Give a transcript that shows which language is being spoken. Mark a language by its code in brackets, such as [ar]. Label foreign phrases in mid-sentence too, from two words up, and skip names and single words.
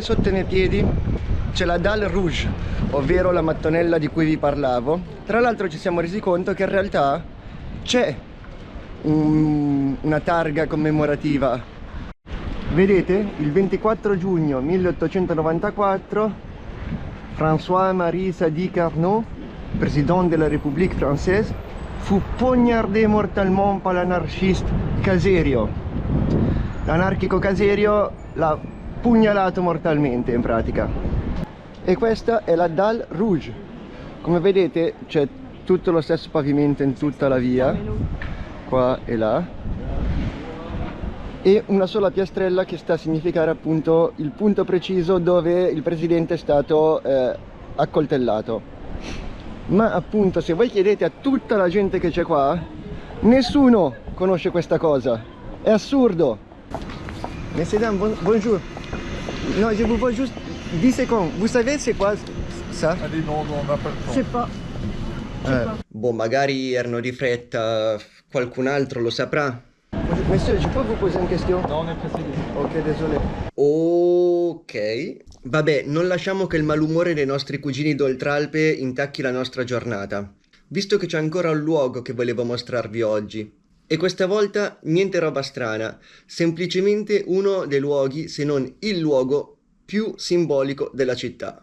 [it] Sotto i miei piedi c'è la Dalle Rouge, ovvero la mattonella di cui vi parlavo. Tra l'altro ci siamo resi conto che in realtà c'è una targa commemorativa. Vedete? Il 24 giugno 1894 [fr] François-Marie Sadi Carnot, président de la République française, fu poignardé mortellement par l'anarchiste Caserio. [it] L'anarchico Caserio l'ha pugnalato mortalmente in pratica. E questa è la Dalle Rouge. Come vedete c'è tutto lo stesso pavimento in tutta la via, qua e là, e una sola piastrella che sta a significare appunto il punto preciso dove il presidente è stato accoltellato. Ma appunto, se voi chiedete a tutta la gente che c'è qua, nessuno conosce questa cosa. È assurdo. [fr] Messieurs dames, bonjour. Non, je vous vois juste 10 secondes. Vous savez c'est quoi ça? Allez, non, on n'a pas le temps. C'est pas... [it] Boh, magari erano di fretta, qualcun altro lo saprà. [fr] Monsieur, je peux vous poser une question? Non, on est pressé. Ok, désolé. Ok. [it] Vabbè, non lasciamo che il malumore dei nostri cugini d'Oltralpe intacchi la nostra giornata, visto che c'è ancora un luogo che volevo mostrarvi oggi. E questa volta niente roba strana, semplicemente uno dei luoghi, se non il luogo più simbolico della città.